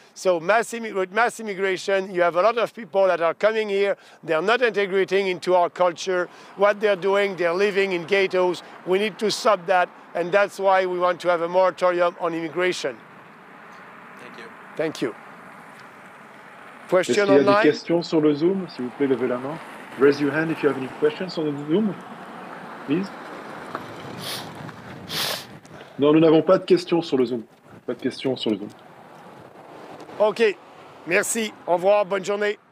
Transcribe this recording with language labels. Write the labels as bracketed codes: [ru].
[en] So with mass immigration, you have a lot of people that are coming here. They're not integrating into our culture. What they're doing, they're living in ghettos. We need to stop that, and that's why we want to have a moratorium on immigration. Thank you. Thank you. [fr] Est-ce [en] Question [fr] qu'il y a [en] online? [fr] des questions sur le Zoom? S'il vous plaît, levez la main. [en] Raise your hand if you have any questions on the Zoom, please. [fr] Non, nous n'avons pas de questions sur le Zoom. Pas de questions sur le Zoom. OK. Merci. Au revoir. Bonne journée.